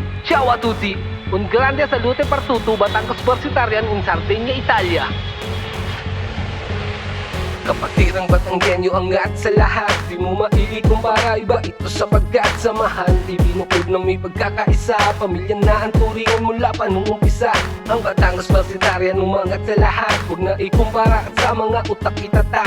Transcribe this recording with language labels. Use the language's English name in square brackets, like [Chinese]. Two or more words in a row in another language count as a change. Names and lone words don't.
[Italian] Ciao a tutti, un grande salute per tutto Batangas Persitarian in Sardinia, Italia. [Filipino] Kapatiran Batanggenyo angat sa lahat, di mo maikumpara, iba ito sapagkat samahan. Ibinukod na may pagkakaisa, pamilya na ang turingan mula pa nung umpisa. Ang Batangas Persitarian umangat sa lahat, huwag na ikumpara at sa mga utak itatak.